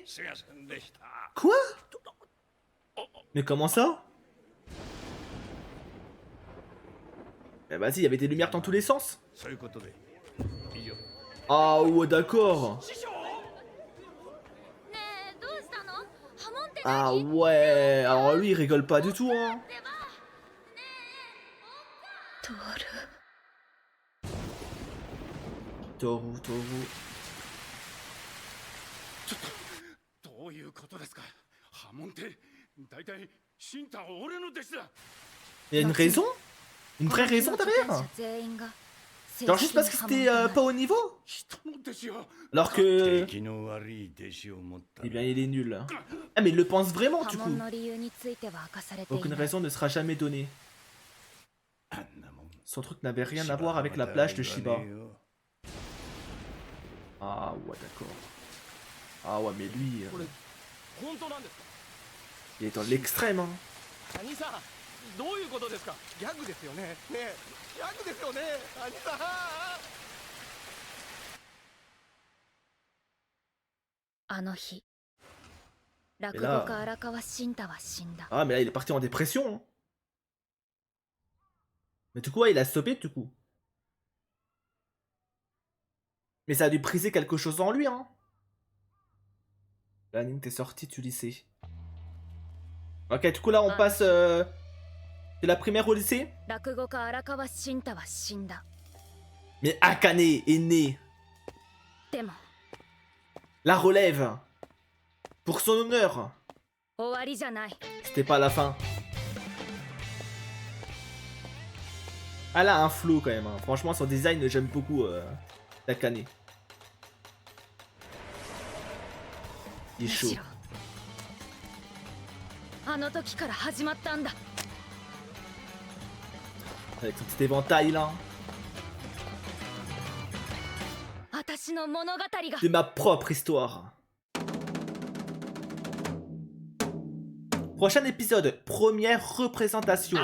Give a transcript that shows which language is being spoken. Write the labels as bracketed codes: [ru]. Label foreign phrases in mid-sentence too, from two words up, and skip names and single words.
[ja] すいませんでした。 [fr] Quoi? Mais comment ça? Mais vas-y, il y avait des lumières dans tous les sens. [ja] そういうことで以上 [fr] Ah ouais, d'accord. [ja] ねえどうしたの？波紋って [fr] Ah ouais. Alors lui, il rigole pas du tout, hein. [ja] ではねえトール Toru, Toru. どういうことですか波紋って大体シンタは俺の弟子だ [fr] Il y a une raison? Une vraie raison derrière? [ja] 全員が [fr] Genre juste parce que c'était pas au niveau? [ja] 人の弟子よ [fr] Alors que... [ja] 出来の悪い弟子を持った [fr] Eh bien, il est nul. Ah, mais il le pense vraiment, [ja] 波 [fr] du [ja] 紋 [fr] coup. [ja] の理由については明かされてい [fr] Aucune [ja] ない [fr] raison ne sera jamais donnée. [ja] あんなもん [fr] Son truc n'avait rien à voir avec la plage de Shiba. Ah ouais, d'accord. Ah ouais, mais lui... [ja] 本当なんですか [fr] il est dans l'extrême, hein. [ja] 兄さんどういうことですかギャグですよねねえギャグですよね兄さんあの日落語家荒川慎太は死んだ [fr] Ah, mais là, il est parti en dépression, hein. Mais du coup, ouais, il a stoppé, du coup. Mais ça a dû briser quelque chose en lui, hein. L'anime, t'es sorti du lycée. Ok, du coup, là, on passe de la primaire au lycée. [ja] 落語家荒川慎太は死んだ [fr] Mais Akane est né. [ja] でも [fr] La relève. Pour son honneur. [ja] 終わりじゃない [fr] C'était pas la fin. Elle a un flow quand même, hein. Franchement, son design, j'aime beaucoup d'Akane. Il est [ja] む [fr] chaud. [ja] しろあの時から始まったんだ [fr] Avec son petit éventail là. [ja] 私の物語が [fr] De ma propre histoire. Prochain épisode, première représentation.